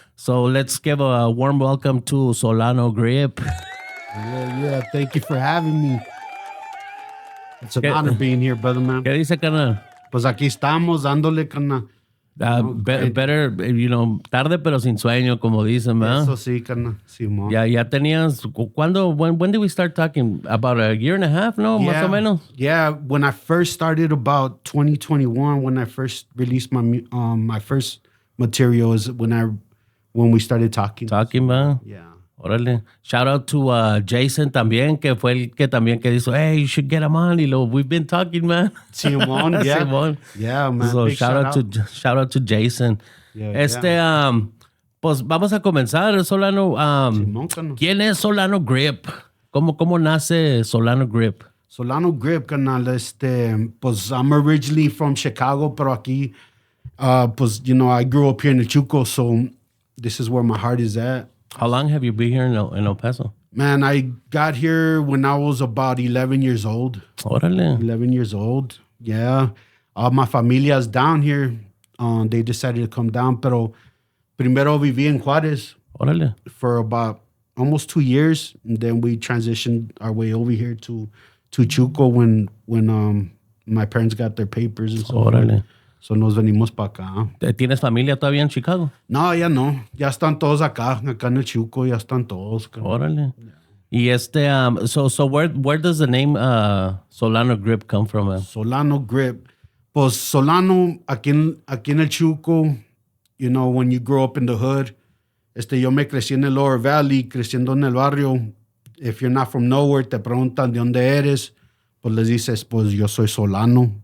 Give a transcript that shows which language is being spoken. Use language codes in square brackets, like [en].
[en] So let's give a warm welcome to Solano Grip. Yeah. Thank you for having me. It's an honor being here, brother, man. [es] ¿Qué dice, carnal? Pues aquí estamos dándole, carnal. Better, tarde pero sin sueño, como dicen, ¿verdad? Eso sí, carnal. Simón. Ya tenías, [en] when did we start talking? About a year and a half, no? Yeah. [es] Más o menos. [en] Yeah, when I first started about 2021, when I first released my first material is when we started talking. Talking, ¿verdad? Yeah. [es] Órale. [en] Shout out to Jason [es] también, que fue el que también que dijo, [en] hey, you should get him on. Y we've been talking, man. [es] Simón, yeah. Simón. [en] Yeah, man. So Big shout out to Jason. Yeah, [es] Pues vamos a comenzar, Solano. Simón, carnal. ¿Quién es Solano Grip? ¿Cómo nace Solano Grip? [en] Solano Grip, carnal. Pues I'm originally from Chicago, [es] pero aquí, pues, [en] I grew up here in El Chuco, so this is where my heart is at. How long have you been here in El Paso? Man, I got here when I was about 11 years old. [es] Órale. [en] 11 years old, yeah. All my familia's down here. They decided to come down, [es] pero primero viví en Juárez. Órale. [en] For about almost 2 years. And then we transitioned our way over here to Chuco when my parents got their papers and so [es] Órale. So nos venimos para acá. ¿Tienes familia todavía en Chicago? No, ya no. Ya están todos acá en el Chuco, ya están todos. Órale. [en] Y so where does the name Solano Grip come from? Man? Solano Grip. [es] Pues Solano, aquí en el Chuco, [en] when you grow up in the hood, [es] yo me crecí en el Lower Valley, creciendo en el barrio. [en] If you're not from nowhere, [es] te preguntan de dónde eres, pues les dices, pues yo soy Solano.